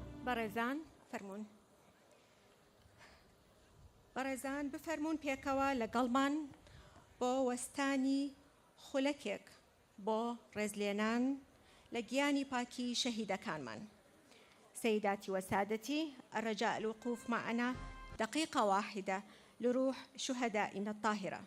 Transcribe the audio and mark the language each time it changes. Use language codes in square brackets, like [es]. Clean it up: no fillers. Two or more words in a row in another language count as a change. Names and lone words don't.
[ckb] بەڕێزان فەرموون. بەڕێزان بفەرموون پێکەوە لەگەڵمان بۆ وەستانی خولەکێک بۆ ڕێزلێنان لە گیانی پاکی شەهیدەکانمان. [ar] سيداتي وسادتي الرجاء الوقوف معنا دقيقة واحدة لروح شهدائنا الطاهرة.